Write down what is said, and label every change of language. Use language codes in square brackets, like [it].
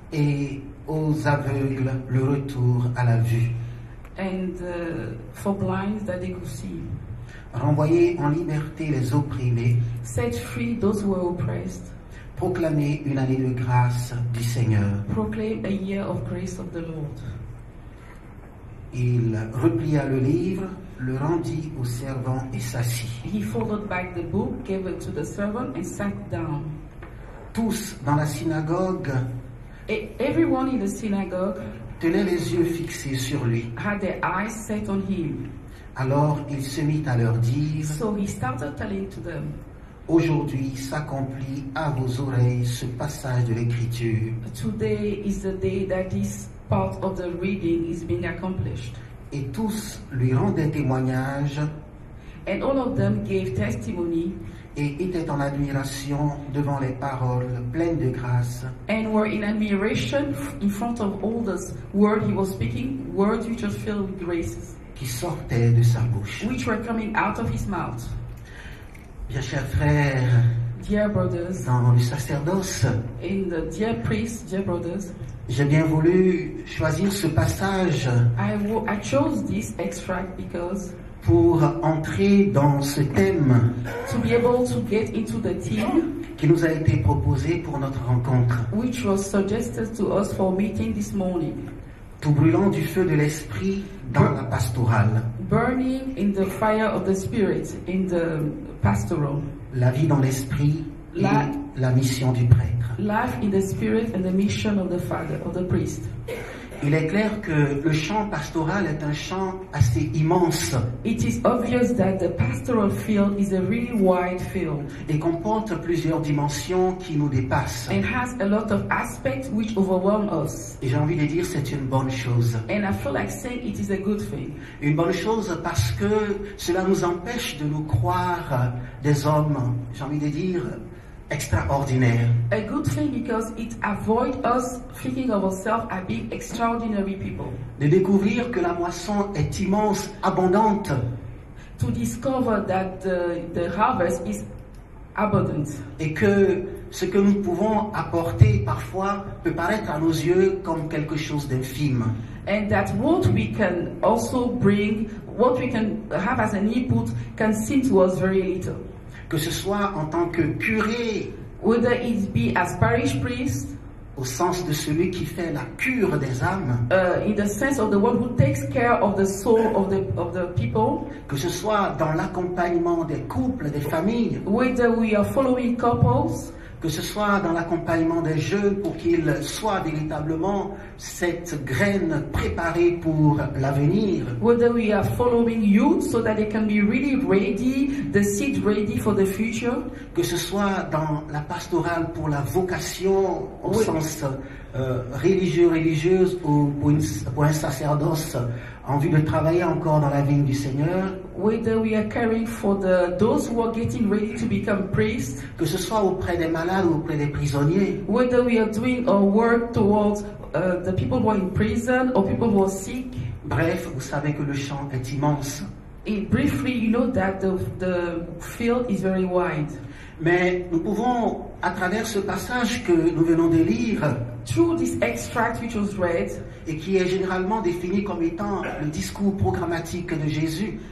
[fr] et aux aveugles le retour à la vue, [en] and for blind that they could see, [fr] renvoyer en liberté les opprimés, [en] set free those who were oppressed, [fr] proclamer une année de grâce du Seigneur. [en] proclaim a year of grace of the Lord." [fr] Il replia le livre, le rendit au servant et s'assit. [en] He folded back the book, gave it to the servant, and sat down. [fr] Tous dans la synagogue [en] Everyone in the synagogue [fr] tenaient les yeux fixés sur lui. [en] had their eyes set on him. [fr] Alors il se mit à leur dire, [en] So he started telling to them, [fr] aujourd'hui s'accomplit à vos oreilles ce passage de l'Écriture. [en] "Today is the day that this part of the reading is being accomplished." [fr] Et tous lui rendaient témoignage [en] And all of them gave testimony [fr] et étaient en admiration devant les paroles pleines de grâce [en] and were in admiration in front of all this word he was speaking, words which were filled with graces, [fr] qui sortaient de sa bouche. [en] which were coming out of his mouth. [fr] Bien chers frères, [en] Dear brothers, [fr] dans le sacerdoce, [en] in the dear priests, dear brothers, [fr] j'ai bien voulu choisir ce passage [en] I chose this extract because [fr] pour entrer dans ce thème [en] to be able to get into the theme [fr] qui nous a été proposé pour notre rencontre. [en] which was suggested to us for meeting this morning. [fr] Tout brûlant du feu de l'esprit dans la pastorale. [en] Burning in the fire of the Spirit in the pastoral. [fr] La vie dans l'esprit et la mission du prêtre. [en] Life in the Spirit and the mission of the Father, of the priest. [fr] Il est clair que le champ pastoral est un champ assez immense [en] It is obvious that the pastoral field is a really wide field [fr] et comporte plusieurs dimensions qui nous dépassent. [en] and has a lot of aspects which overwhelm us. [fr] Et j'ai envie de dire c'est une bonne chose. [en] And I feel like saying it is a good thing. [fr] Une bonne chose parce que cela nous empêche de nous croire des hommes, j'ai envie de dire, extraordinaires. [en] A good thing because it avoids us thinking of ourselves as being extraordinary people. [fr] De découvrir que la moisson est immense, abondante, [en] To discover that the harvest is abundant. [fr] et que ce que nous pouvons apporter parfois peut paraître à nos yeux comme quelque chose d'infime. [en] And that what we can also bring, what we can have as an input can seem to us very little. [fr] Que ce soit en tant que curé, [en] Whether it be as parish priest, [fr] au sens de celui qui fait la cure des âmes, [en] in the sense of the one who takes care of the soul of the people, [fr] que ce soit dans l'accompagnement des couples, des familles, [en] whether we are following couples, [fr] que ce soit dans l'accompagnement des jeunes pour qu'ils soient véritablement cette graine préparée pour l'avenir, [en] whether we are following youth so that they can be really ready, the seed ready for the future, [fr] que ce soit dans la pastorale pour la vocation au Oui. sens religieux, religieuse ou pour un sacerdoce en vue de travailler encore dans la vigne du Seigneur, [en] whether we are caring for those who are getting ready to become priests, [fr] que ce soit auprès des malades ou auprès des prisonniers, [en] whether we are doing our work towards the people who are in prison or people who are sick. [fr] bref, vous savez que le champ est immense. [en] Briefly, you know that the field is very wide. [fr] Mais nous pouvons, à travers ce passage que nous venons de lire, [en] Through this extract which was read, [fr] et qui est généralement défini comme étant le discours programmatique de Jésus,